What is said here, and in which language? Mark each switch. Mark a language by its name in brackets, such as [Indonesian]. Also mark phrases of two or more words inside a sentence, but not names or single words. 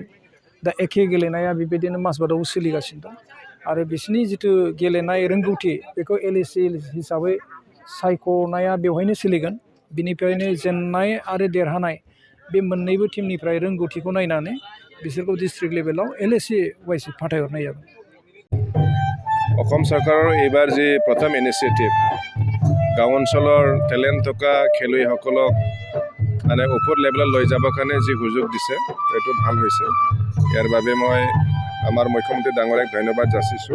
[Bodo] दा एखे गेलेनाया बेबायदिनो मासबादावबो सोलिगासिनो दं आरो बिसोरनि जिथु गेलेनाय रोंगौथि बेखौ एलएससि हिसाबै सायख'नाया बेवहायनो सोलिगोन। बिनिफ्रायनो जेननाय आरो देरहानाय बे मोननैबो टीमनिफ्राय रोंगौथिखौ नायनानै बिसोरखौ [English] district level [Bodo] एलएससि वाइस फाथायहरनाय जागोन। [Assamese] অসম চৰকাৰৰ এইবাৰ যি প্ৰথম ইনিচিয়েটিভ গাঁও অঞ্চলৰ টেলেণ্ট থকা খেলুৱৈসকলক মানে ওপৰ লেভেলত লৈ যাবৰ কাৰণে যি সুযোগ দিছে এইটো ভাল হৈছে। ইয়াৰ বাবে মই আমাৰ মুখ্যমন্ত্ৰী ডাঙৰীয়াক ধন্যবাদ যাচিছোঁ।